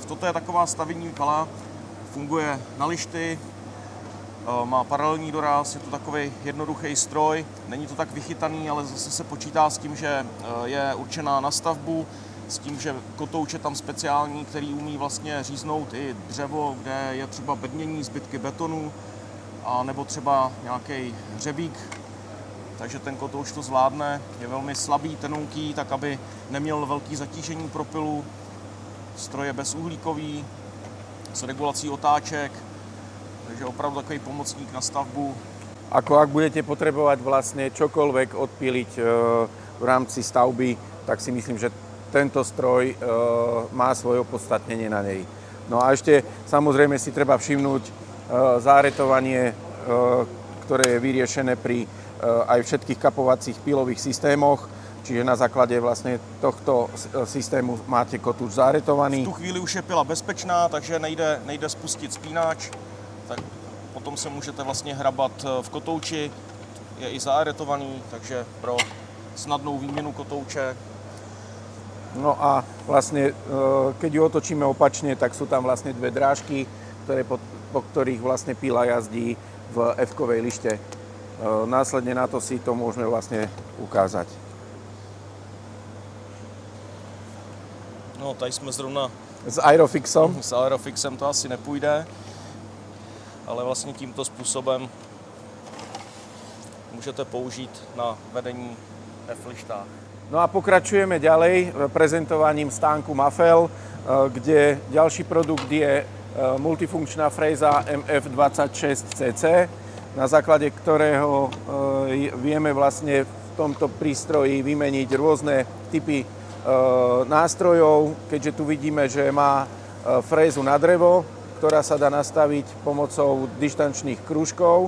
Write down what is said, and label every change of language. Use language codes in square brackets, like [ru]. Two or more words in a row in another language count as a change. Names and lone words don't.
[cs] Toto je taková stavební pala, funguje na lišty, má paralelní doraz, je to takový jednoduchý stroj, není to tak vychytaný, ale zase se počítá s tím, že je určená na stavbu, s tím, že kotouč je tam speciální, který umí vlastně říznout i dřevo, kde je třeba bednění, zbytky betonu, a nebo třeba nějaký hřebík, takže ten kotouč to zvládne, je velmi slabý, tenunký, tak aby neměl velký zatížení pro pilu. Stroj je bezuhlíkový, s regulací otáček, takže opravdu takový pomocník na stavbu. [sk] Ako ak budete potrebovať vlastne čokoľvek odpíliť v rámci stavby, tak si myslím, že tento stroj má svoje opodstatnenie na nej. No a ešte samozrejme si treba všimnúť záretovanie, ktoré je vyriešené pri aj všetkých kapovacích pilových systémoch. Čiže na základe vlastne tohto systému máte kotúč záretovaný. [cs] V tu chvíli už je pila bezpečná, takže nejde spustit spínač. Tak potom se můžete vlastně hrabat v kotouči. Je i záretovaný, takže pro snadnou výměnu kotouče. [sk] No a vlastne, keď ju otočíme opačne, tak sú tam vlastne dve drážky, po ktorých vlastne pila jazdí v F-kovej lište. Následne na to si to môžeme vlastne ukázať. No, [cs] tady jsme zrovna [sk] S Aerofixom. [cs] S Aerofixem to asi nepůjde, ale vlastně tímto způsobem můžete použít na vedení F-lištách. [sk] No a pokračujeme ďalej prezentovaním stánku Mafel, kde ďalší produkt je multifunkčná fréza MF26CC, na základe ktorého vieme vlastne v tomto prístroji vymeniť rôzne typy nástrojov, keďže tu vidíme, že má frézu na drevo, ktorá sa dá nastaviť pomocou dištančných krúžkov.